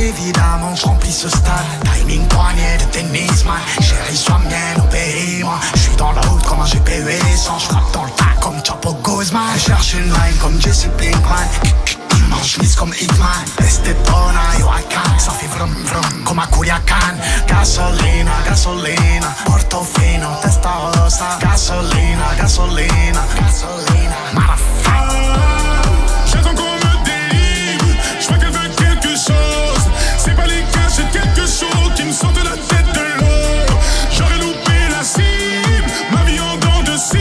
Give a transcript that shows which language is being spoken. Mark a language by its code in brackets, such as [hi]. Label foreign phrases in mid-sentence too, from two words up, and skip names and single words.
[fr] Évidemment, j'remplis ce stade. [en] Timing poignet [fr] de tennis, man. Chérie, sois mienne, obéis-moi. J'suis dans la route comme un GPU sans. J'frappe dans le tas comme Chapo Guzman. Cherche une line comme Jesse Pinkman. Chemise comme Hitman. [es] Estetona, yo acá. [fr] Ça fait vrum vrum comme à Culiacán. [es] Gasolina, gasolina. Portofino, Testarossa. Gasolina, gasolina, gasolina. [en] Motherfucker. [fr] J'attends qu'on me délivre. J'vois qu'elle veut quelque chose. C'est pas les gars, j'ai quelque chose qui me sort de la tête de l'eau. J'aurais loupé la cible. Ma vie en dents de scie.